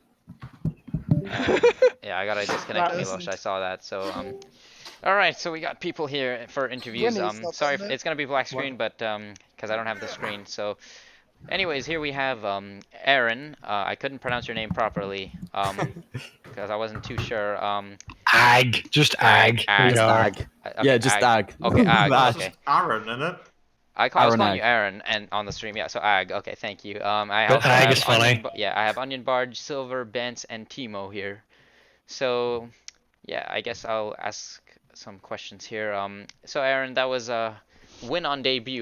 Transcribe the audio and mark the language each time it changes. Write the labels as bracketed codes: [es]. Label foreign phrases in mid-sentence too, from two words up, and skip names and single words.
[en] Yeah, I gotta disconnect That Milos. isn't- I saw that. So all right. So we got people here for interviews. Winnie's not Sorry, on there. it's gonna be black screen, but because I don't have the screen. So, anyways, here we have Aaron. I couldn't pronounce your name properly because I wasn't too sure. Ag. Just ag. Ag. You know. Ag. Yeah, just ag. Okay, ag. That's Okay. Aaron, innit? I was Aaron calling you Ag. Aaron and on the stream. Yeah. So ag. Okay, thank you. I But also ag have is funny. Yeah, I have Onion Barge, Silver, Bence, and Thimo here. So, yeah, I guess I'll ask some questions here. So Aaron, that was a win on debut.